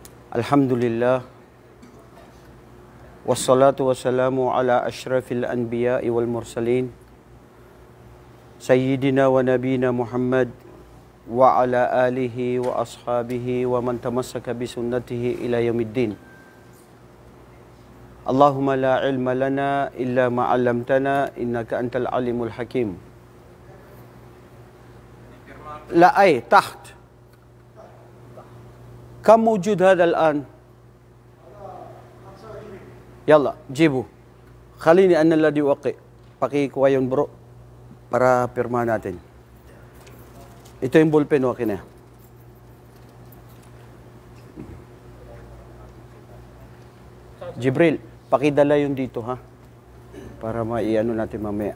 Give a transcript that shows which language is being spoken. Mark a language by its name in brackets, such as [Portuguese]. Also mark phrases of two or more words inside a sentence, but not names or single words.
[Arabic] الحمد لله. والصلاة والسلام على أشرف الأنبياء والمرسلين. سيدنا ونبينا محمد وعلى آله وأصحابه ومن تمسك بسنته إلى يوم الدين. اللهم لا علم لنا إلا ما علمتنا إنك أنت العليم الحكيم. La ay taht. كم موجود هذا الآن؟ يلا جيبوا خليني أنا الذي أوقع [Filipino] pakikuha yun bro para pirma natin. Ito yung ballpen okay na. Jibril, pakidala yun dito ha para maiano natin mamaya.